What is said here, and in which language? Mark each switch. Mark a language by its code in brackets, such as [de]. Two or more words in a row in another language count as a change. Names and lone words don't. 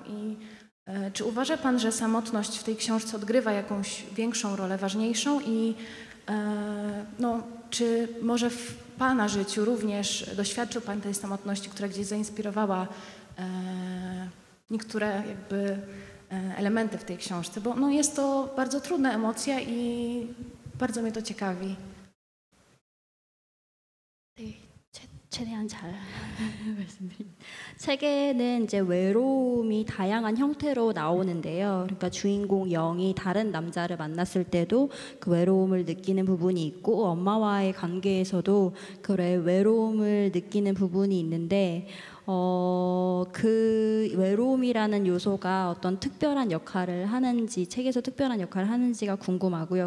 [pl] I czy uważa Pan, że samotność w tej książce odgrywa jakąś większą rolę, ważniejszą i czy może w Pana życiu również doświadczył Pan tej samotności, która gdzieś zainspirowała niektóre elementy w tej książce, bo jest to bardzo trudna emocja i bardzo mnie to ciekawi. [ko] 네, 최대한 잘 말씀드립니다. 책에는 이제 외로움이 다양한 형태로 나오는데요. 그러니까 주인공 영이 다른 남자를 만났을 때도 그 외로움을 느끼는 부분이 있고 엄마와의 관계에서도 그 외로움을 느끼는 부분이 있는데 그 외로움이라는 요소가 어떤 특별한 역할을 하는지 책에서 특별한 역할을 하는지가 궁금하고요.